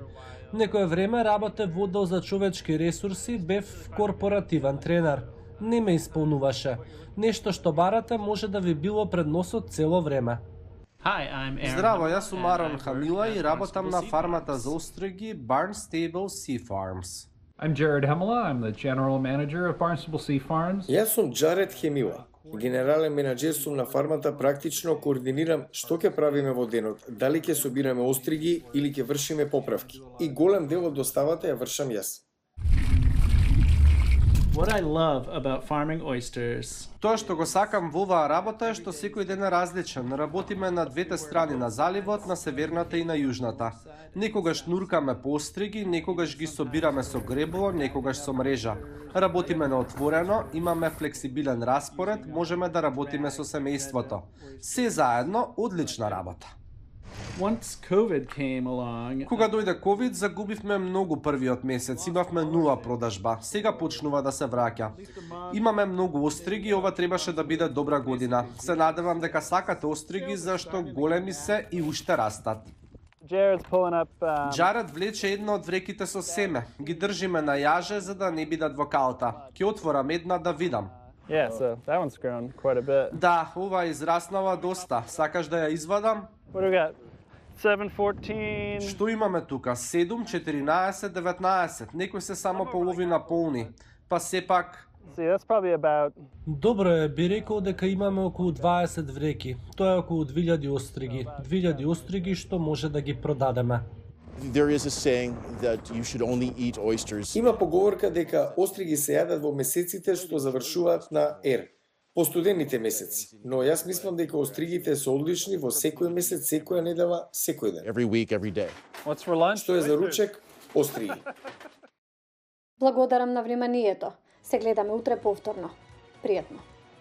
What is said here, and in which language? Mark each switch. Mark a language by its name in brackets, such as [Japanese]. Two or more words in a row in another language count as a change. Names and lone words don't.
[Macedonian] Некое време работев во оддел за човечки ресурси, бев корпоративен тренер. Не ме исполнуваше. Нешто што барате може да ви било пред носот цело време. Здраво, јас сум Арон Хамила и работам на фармата за остриги Barnstable Sea Farms. [English] I'm Jared Hemela. I'm the general manager of Barnstable Sea Farms. [Macedonian] Јас сум Джаред Хемила. Генерален менаџер сум на фармата, практично координирам што ќе правиме во денот, дали ќе собираме остриги или ќе вршиме поправки. И голем дел од доставата ја вршам јас. [English] What I love about farming oysters. [Macedonian] Тоа што го сакам во оваа работа е што секој ден е различен. Работиме на двете страни на заливот, на северната и на јужната. Некогаш нуркаме по остриги, некогаш ги собираме со гребло, некогаш со мрежа. Работиме на отворено, имаме флексибилен распоред, можеме да работиме со семејството. Се заедно, одлична работа. [English] Once COVID came along, [Macedonian] Кога дојде COVID, загубивме многу првиот месец, имавме нула продажба. Сега почнува да се враќа. Имаме многу остриги, ова требаше да биде добра година. Се надевам дека сакате остриги, зашто големи се и уште растат. Джаред влече една од вреките со семе. Ги држиме на јаже за да не бидат во калта. Ќе отворам една да видам. [English] yeah, so that one's grown quite a bit. [Macedonian] Да, ова израснала доста. Сакаш да ја извадам? [English] What do we got? 7, 14. [Macedonian] Што имаме тука? 7, 14, 19. Некои се само половина полни. Па сепак... [English] See, that's probably about... [Macedonian] Добро е, би рекол дека имаме околу 20 вреки. Тоа е околу 2000 остриги. 2000 остриги што може да ги продадеме. [English] There is a saying that you should only eat oysters. [Macedonian] Има поговорка дека остриги се јадат во месеците што завршуваат на ер, по студените месеци. Но јас мислам дека остригите се одлични во секој месец, секоја недела, секој ден. [English] Every week, every day. What's for lunch? [Macedonian] Што е за ручек? Остриги. Благодарам на вниманието. Се гледаме утре повторно. Пријатно.